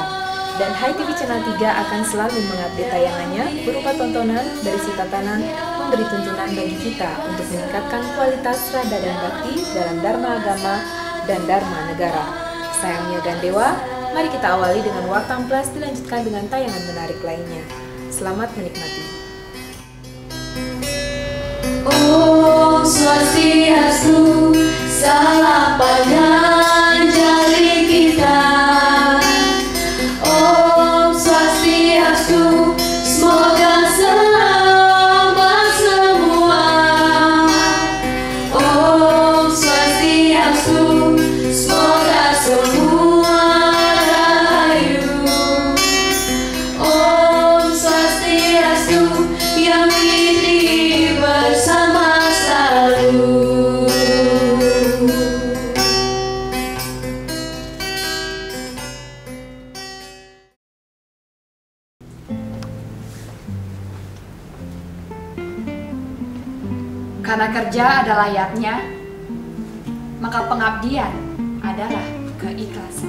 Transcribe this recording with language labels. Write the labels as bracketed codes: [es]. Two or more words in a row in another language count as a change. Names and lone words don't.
[id] Dan HiTV Channel 3 akan selalu mengupdate tayangannya berupa tontonan, berisi tatanan, memberi tuntunan bagi kita untuk meningkatkan kualitas rada dan bakti dalam Dharma Agama dan Dharma Negara. Saya Mia Gandewa. Mari kita awali dengan Warta Plus, dilanjutkan dengan tayangan menarik lainnya. Selamat menikmati. [sa] Om Swastiastu, [id] salam panjang kita. [sa] Om Swastiastu, [id] semoga selamat semua. [sa] Om Swastiastu, [id] semoga semua yang ini bersama selalu. Karena kerja adalah layaknya, maka pengabdian adalah keikhlasan.